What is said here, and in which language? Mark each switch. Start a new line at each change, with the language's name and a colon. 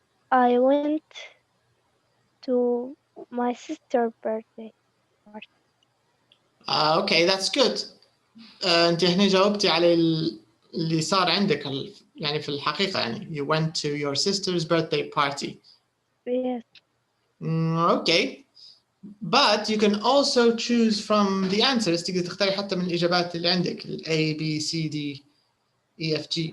English: I went to my sister's birthday party. Okay, that's good.
Arabic: انت هنا جاوبتي على اللي صار عندك يعني في الحقيقة يعني
English: you went to your sister's birthday party. Yes. Okay. But you can also choose from the answers.
Arabic: تقدر تختاري حتى من الإجابات اللي عندك ال A, B, C, D, E, F, G.